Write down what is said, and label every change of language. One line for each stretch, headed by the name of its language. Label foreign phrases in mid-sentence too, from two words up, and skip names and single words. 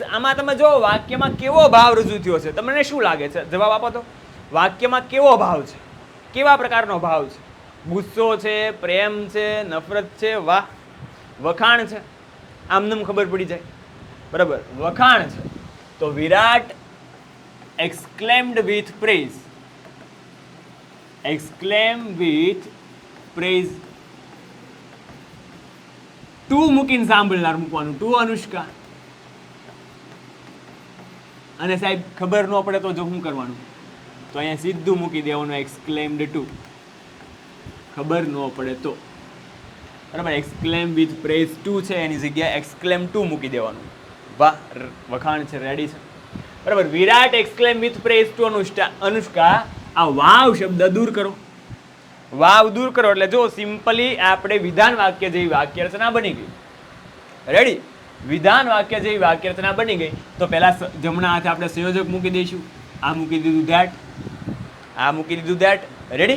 Gujarati: આમાં તમે જો વાક્યમાં કેવો ભાવ રજૂ થયો છે, તમને શું લાગે છે? જવાબ આપો તો. વાક્યમાં કેવો ભાવ છે, કેવા પ્રકારનો ભાવ છે? ગુસ્સો છે, પ્રેમ છે, નફરત છે, વાહ, વખાણ છે? આમનેમ ખબર પડી જાય. બરાબર, વખાણ છે.
English: તો વિરાટ exclaimed with praise. Exclaim with praise.
Gujarati: ટુ મૂકીને સાંભળનાર મૂકવાનું, ટુ અનુષ્કા. અને સાહેબ ખબર ન પડે તો જો શું કરવાનું? તો અહીંયા સીધું મૂકી દેવાનું
English: exclaimed to.
Gujarati: ખબર ન પડે તો બરાબર,
English: exclaim with praise to
Gujarati: છે એની જગ્યાએ
English: exclaim to
Gujarati: મૂકી દેવાનું. વાહ, વખાણ છે, રેડી છે. બરાબર, વિરાટ
English: exclaim with praise to
Gujarati: અનુષ્કા. આ વાવ શબ્દ દૂર કરો, વાવ દૂર કરો એટલે જો સિમ્પલી આપણે વિધાન વાક્ય જેવી વાક્ય રચના બની ગઈ. રેડી, વિધાન વાક્ય જેવી વાક્ય રચના બની ગઈ. તો પહેલા જમણા હાથે આપણે સંયોજક મૂકી દઈશું. આ મૂકી દીધું ધેટ, આ મૂકી દીધું ધેટ. રેડી.